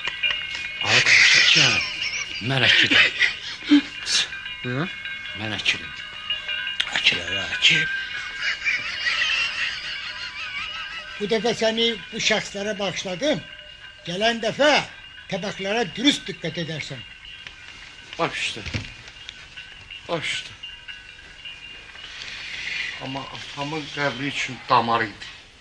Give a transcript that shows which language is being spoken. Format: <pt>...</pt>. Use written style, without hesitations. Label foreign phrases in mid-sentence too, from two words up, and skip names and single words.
<az>Arkadaşlar, mən əkilim. Mən əkilim. Açıl.</az> <tr>Bu defa seni bu şahslara bağışladım. Gelen defa tabaklara dürüst dikkat edersen.</tr> <az>Baş üstə. Baş üstə. Amma atamın qəbri üçün damar idi.</az>